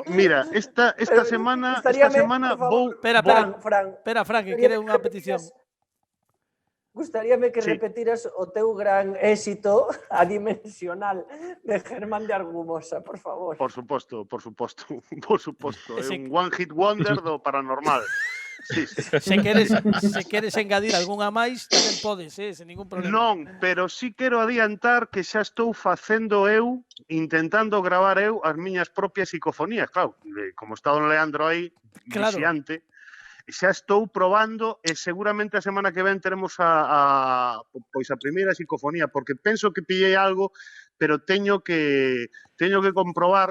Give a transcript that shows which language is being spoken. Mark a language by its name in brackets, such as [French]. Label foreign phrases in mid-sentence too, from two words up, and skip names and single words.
[Galician] mira, esta semana vou Fran, que quere unha petición. Gustaríame que repetiras o teu gran éxito adimensional de Germán de Argumosa, por favor. Por suposto. É un [English] one hit wonder [Galician] do paranormal. Sí. Se queres engadir algunha máis, tamén podes, sen ningún problema. Non, pero sí quero adiantar que xa estou facendo intentando gravar as miñas propias psicofonías. Claro, como está don Leandro aí, viciante, xa estou probando e seguramente a semana que ven teremos a primeira psicofonía, porque penso que pillei algo, pero teño que comprobar.